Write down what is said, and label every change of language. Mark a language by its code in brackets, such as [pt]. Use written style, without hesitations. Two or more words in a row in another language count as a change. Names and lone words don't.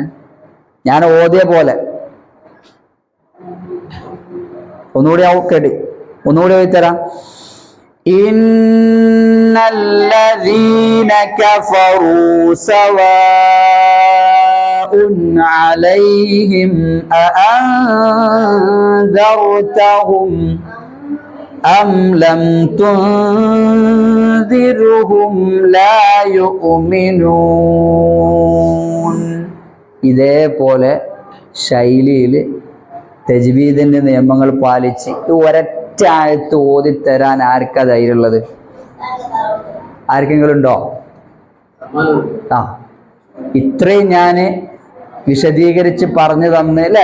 [ml] ഞാൻ ഓതിയ പോലെ ഒന്നുകൂടി കേട്ടി, ഒന്നുകൂടി ഓതിത്തരാം. [ar] إن الذين كفروا سواء عليهم أأنذرتهم أم لم تنذرهم لا يؤمنون. [ml] ഇതേപോലെ ശൈലിയിൽ തജ്വീദിന്റെ നിയമങ്ങൾ പാലിച്ച് ഒരൊറ്റ ആയത്ത് ഓതിത്തരാൻ ആർക്കാ ധൈര്യമുള്ളത്? ആർക്കെങ്കിലും ഉണ്ടോ? ആ ഇത്രയും ഞാൻ വിശദീകരിച്ച് പറഞ്ഞു തന്ന് അല്ലേ?